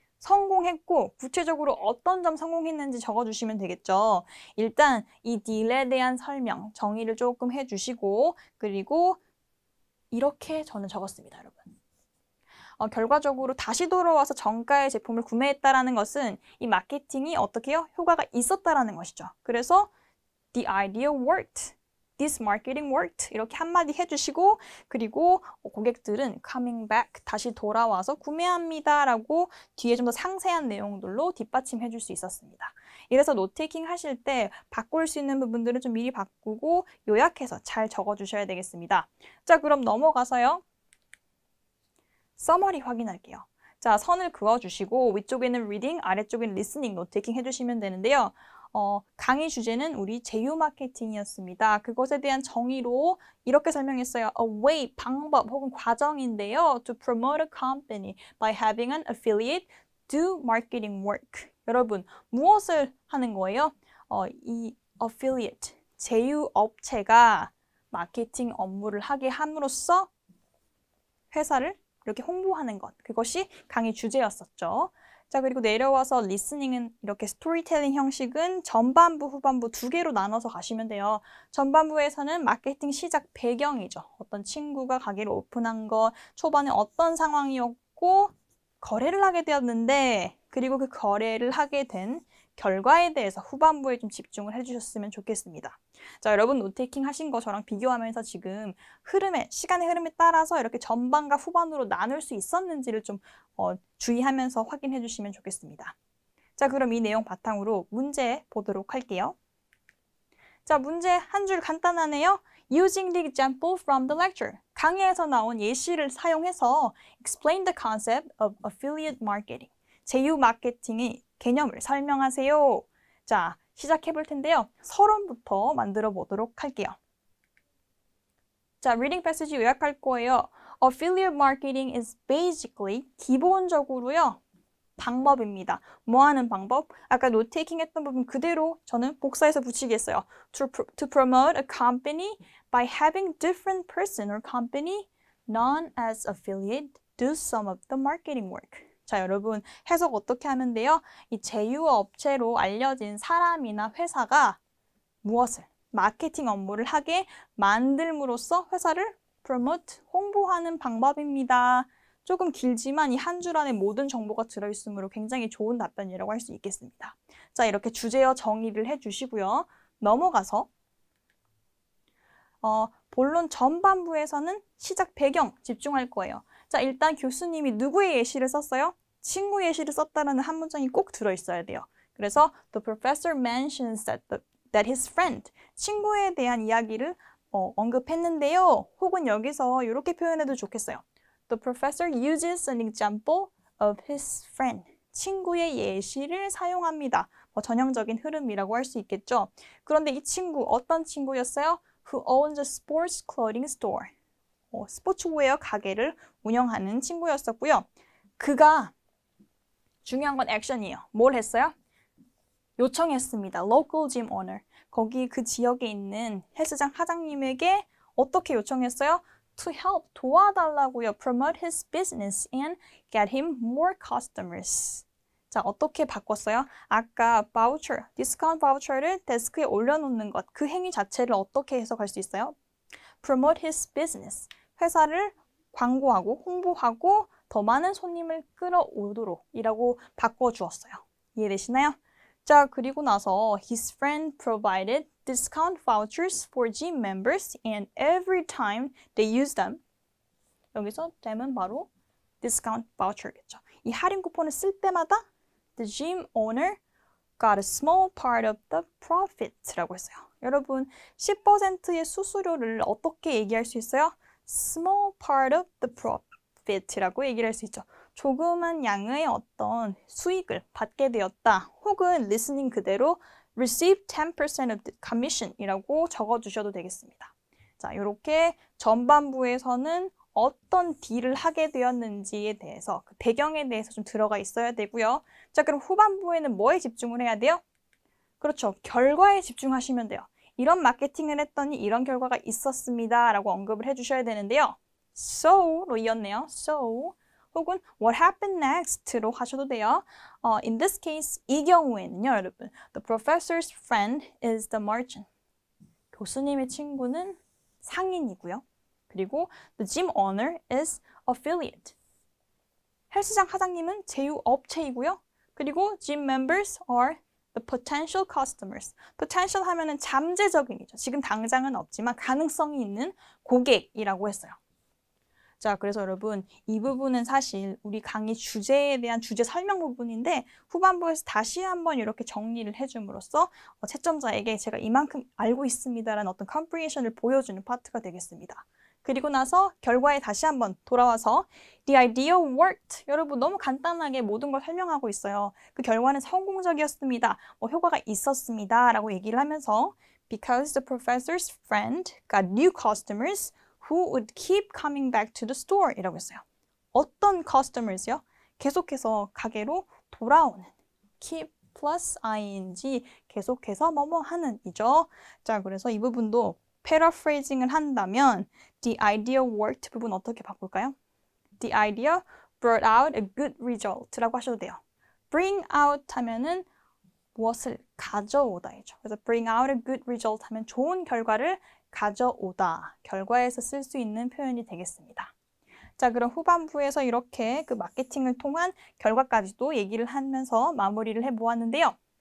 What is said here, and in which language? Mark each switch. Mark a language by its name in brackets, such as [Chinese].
[Korean] 성공했고 구체적으로 어떤 점 성공했는지 적어주시면 되겠죠. 일단 이 딜에 대한 설명, 정의를 조금 해주시고 그리고 이렇게 저는 적었습니다, 여러분. 결과적으로 다시 돌아와서 정가의 제품을 구매했다라는 것은 이 마케팅이 어떻게 해요? 효과가 있었다라는 것이죠. [English] 그래서 the idea worked. This marketing worked. [Korean] 이렇게 한마디 해주시고 그리고 고객들은 [English] coming back, [Korean] 다시 돌아와서 구매합니다 라고 뒤에 좀 더 상세한 내용들로 뒷받침해 줄 수 있었습니다. 이래서 노트테이킹 하실 때 바꿀 수 있는 부분들은 좀 미리 바꾸고 요약해서 잘 적어주셔야 되겠습니다. 자, 그럼 넘어가서요. 서머리 확인할게요. 자, 선을 그어주시고 위쪽에는 reading, 아래쪽에는 listening, 노트테이킹 해주시면 되는데요. 강의 주제는 우리 제휴 마케팅이었습니다. 그것에 대한 정의로 이렇게 설명했어요. [English] A way, [Korean] 방법 혹은 과정인데요. [English] To promote a company by having an affiliate do marketing work. [Korean] 여러분, 무엇을 하는 거예요? 이 affiliate, 제휴 업체가 마케팅 업무를 하게 함으로써 회사를 이렇게 홍보하는 것. 그것이 강의 주제였었죠. 자, 그리고 내려와서 리스닝은 이렇게 스토리텔링 형식은 전반부, 후반부 두 개로 나눠서 가시면 돼요. 전반부에서는 마케팅 시작 배경이죠. 어떤 친구가 가게를 오픈한 것, 초반에 어떤 상황이었고 거래를 하게 되었는데 그리고 그 거래를 하게 된 결과에 대해서 후반부에 좀 집중을 해주셨으면 좋겠습니다. 자, 여러분 노테이킹 하신 거 저랑 비교하면서 지금 시간의 흐름에 따라서 이렇게 전반과 후반으로 나눌 수 있었는지를 좀 주의하면서 확인해 주시면 좋겠습니다. 자, 그럼 이 내용 바탕으로 문제 보도록 할게요. 자, 문제 한 줄 간단하네요. [English] Using the example from the lecture. [Korean] 강의에서 나온 예시를 사용해서 [English] explain the concept of affiliate marketing. [Korean] 제휴 마케팅의 개념을 설명하세요. 자, 시작해 볼 텐데요. 서론부터 만들어 보도록 할게요. 자, reading passage 요약할 거예요. [English] Affiliate marketing is basically [Korean] 기본적으로요. 방법입니다. 뭐 하는 방법? 아까 노테이킹 했던 부분 그대로 저는 복사해서 붙이겠어요. [English] To promote a company by having different person or company known as affiliate do some of the marketing work. [Korean] 자, 여러분 해석 어떻게 하면 돼요? 이 제휴업체로 알려진 사람이나 회사가 무엇을? 마케팅 업무를 하게 만들므로써 회사를 promote, 홍보하는 방법입니다. 조금 길지만 이 한 줄 안에 모든 정보가 들어있으므로 굉장히 좋은 답변이라고 할 수 있겠습니다. 자, 이렇게 주제어 정의를 해주시고요. 넘어가서 본론 전반부에서는 시작 배경 집중할 거예요. 자, 일단 교수님이 누구의 예시를 썼어요? 친구 예시를 썼다라는 한 문장이 꼭 들어있어야 돼요. [English] 그래서 the professor mentions that his friend, [Korean] 친구에 대한 이야기를 언급했는데요. 혹은 여기서 이렇게 표현해도 좋겠어요. [English] The professor uses an example of his friend. [Korean] 친구의 예시를 사용합니다. 전형적인 흐름이라고 할 수 있겠죠. 그런데 이 친구 어떤 친구였어요? [English] Who owns a sports clothing store. [Korean] 스포츠웨어 가게를 운영하는 친구였었고요. 그가 중요한 건 액션이에요. 뭘 했어요? 요청했습니다. [English] Local gym owner. [Korean] 거기 그 지역에 있는 헬스장 사장님에게 어떻게 요청했어요? [English] To help, [Korean] 도와달라고요. [English] Promote his business and get him more customers. [Korean] 자, 어떻게 바꿨어요? 아까 voucher, 디스카운트 바우처를 데스크에 올려놓는 것, 그 행위 자체를 어떻게 해석할 수 있어요? [English] Promote his business. [Korean] 회사를 광고하고 홍보하고 더 많은 손님을 끌어오도록 이라고 바꿔주었어요. 이해되시나요? 자, 그리고 나서 [English] his friend provided discount vouchers for gym members and every time they use them. [Korean] 여기서 them은 바로 [English] discount voucher [Korean] 겠죠. 이 할인 쿠폰을 쓸 때마다 [English] the gym owner got a small part of the profit라고 했어요. [Korean] 여러분 10%의 수수료를 어떻게 얘기할 수 있어요? [English] small part of the profit라고 얘기를 할 수 있죠. [Korean] 조그만 양의 어떤 수익을 받게 되었다. [English] 혹은 listening 그대로 receive 10% of the commission이라고 적어주셔도 되겠습니다. [Korean] 자, 이렇게 전반부에서는 어떤 딜을 하게 되었는지에 대해서 그 배경에 대해서 좀 들어가 있어야 되고요. 자, 그럼 후반부에는 뭐에 집중을 해야 돼요? 그렇죠. 결과에 집중하시면 돼요. 이런 마케팅을 했더니 이런 결과가 있었습니다. 라고 언급을 해주셔야 되는데요. so로 이었네요. [English] so 혹은 what happened next로 하셔도 돼요. In this case, [Korean] 이 경우에는요, 여러분. [English] The professor's friend is the merchant. [Korean] 교수님의 친구는 상인이고요. [English] 그리고 the gym owner is affiliate. [Korean] 헬스장 사장님은 제휴업체이고요. [English] 그리고 gym members are the potential customers. [Korean] potential 하면은 잠재적인이죠. 지금 당장은 없지만 가능성이 있는 고객이라고 했어요. 자, 그래서 여러분 이 부분은 사실 우리 강의 주제에 대한 주제 설명 부분인데 후반부에서 다시 한번 이렇게 정리를 해줌으로써 채점자에게 제가 이만큼 알고 있습니다라는 어떤 comprehension을 보여주는 파트가 되겠습니다. 그리고 나서 결과에 다시 한번 돌아와서 [English] The idea worked. [Korean] 여러분 너무 간단하게 모든 걸 설명하고 있어요. 그 결과는 성공적이었습니다. 효과가 있었습니다. 라고 얘기를 하면서 [English] Because the professor's friend got new customers who would keep coming back to the store 이라고 했어요. [Korean] 어떤 customers요? 계속해서 가게로 돌아오는 keep plus ing 계속해서 뭐뭐 하는 이죠. 자, 그래서 이 부분도 paraphrasing을 한다면 [English] the idea worked [Korean] 부분 어떻게 바꿀까요? [English] The idea brought out a good result라고 하셔도 돼요. [Korean] bring out 하면은 무엇을 가져오다이죠. 그래서 [English] bring out a good result [Korean] 하면 좋은 결과를 가져오다. 결과에서 쓸 수 있는 표현이 되겠습니다. 자, 그럼 후반부에서 이렇게 그 마케팅을 통한 결과까지도 얘기를 하면서 마무리를 해보았는데요.